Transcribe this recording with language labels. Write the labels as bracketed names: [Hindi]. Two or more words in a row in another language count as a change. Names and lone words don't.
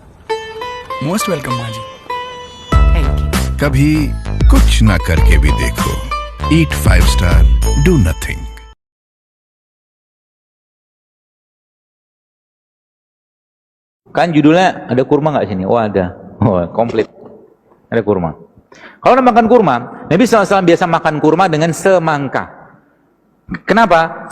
[English] most welcome [Hindi] माँ जी। [English] thank you. [Hindi] कभी कुछ ना करके भी देखो। [English] eat 5 star, do nothing. [Indonesian] Kan judulnya ada kurma nggak sini? Oh ada. Oh komplit. Ada kurma. Kalau nak makan kurma, Nabi SAW biasa makan kurma dengan semangka. Kenapa?